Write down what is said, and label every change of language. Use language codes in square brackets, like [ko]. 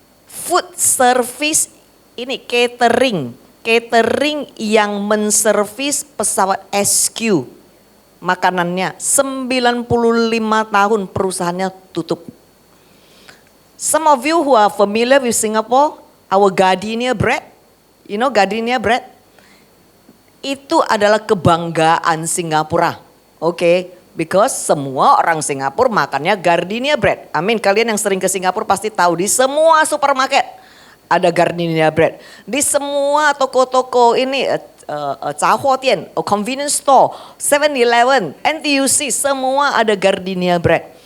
[id] Food service ini catering yang menservis pesawat SQ makanannya 95 tahun perusahaannya tutup. [en] Some of you who are familiar with Singapore, our gardenia bread, you know gardenia bread? [id] Itu adalah kebanggaan Singapura. Oke, because semua orang Singapura makannya gardenia bread. Amin, kalian yang sering ke Singapura pasti tahu di semua supermarket ada gardenia bread. Di semua toko-toko ini, Cahuotian, convenience store, 7-Eleven, NTUC, semua ada gardenia bread.